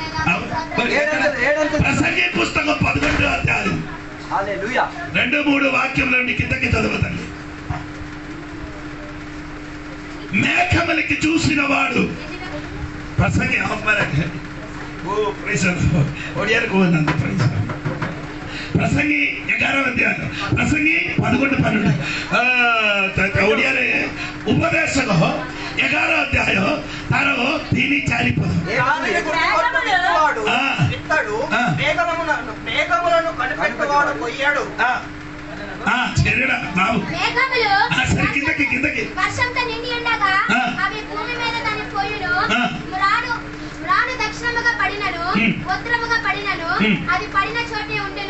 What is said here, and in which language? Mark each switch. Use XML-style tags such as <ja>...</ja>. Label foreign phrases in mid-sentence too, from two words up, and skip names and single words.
<te>ప్రసంగి పుస్తకం 11వ అధ్యాయం 2-3 వాక్యంలోని కిందకి చదవదండి. మేఘములకి చూసిన వాడు ప్రసంగి ప్రసంగి 11వ అధ్యాయం ప్రసంగి 11-12</te> <or>ଓଡ଼ିଆରେ ଉପଦେଶକ</or> <te>11వ అధ్యాయం</te> <or>ତାର ତିନି ଚାରିପଦ</or> <te>సరే కిందకి కిందకి వర్షంతో నిండి ఉండగా అవి భూమి మీద దాని పోయును. రాను దక్షిణముగా పడినను ఉత్తరముగా పడినను అది పడిన చోటే ఉండెను.</te>